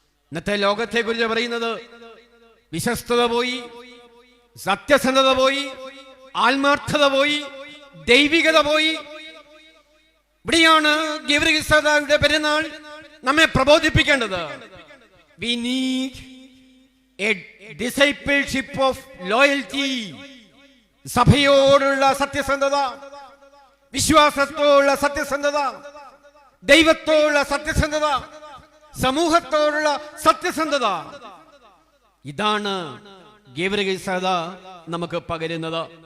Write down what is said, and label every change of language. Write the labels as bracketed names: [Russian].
[Malayalam] ഇന്നത്തെ ലോകത്തെ കുറിച്ച് പറയുന്നത് വിശ്വസ്തത പോയി, സത്യസന്ധത പോയി, ആത്മാർത്ഥത പോയി, ദൈവികത പോയി. ഇവിടെയാണ് ഗീവർഗീസ് സഹദയുടെ പെരുന്നാൾ നമ്മെ പ്രബോധിപ്പിക്കേണ്ടത്. [English] We need a discipleship of loyalty. [Malayalam] സഭയോടുള്ള സത്യസന്ധത, വിശ്വാസത്തോടുള്ള സത്യസന്ധത, ദൈവത്തോടുള്ള സത്യസന്ധത, സമൂഹത്തോടുള്ള സത്യസന്ധത. ഇതാണ് ഗീവർഗീസ് സഹദ നമുക്ക് പകരുന്നത്.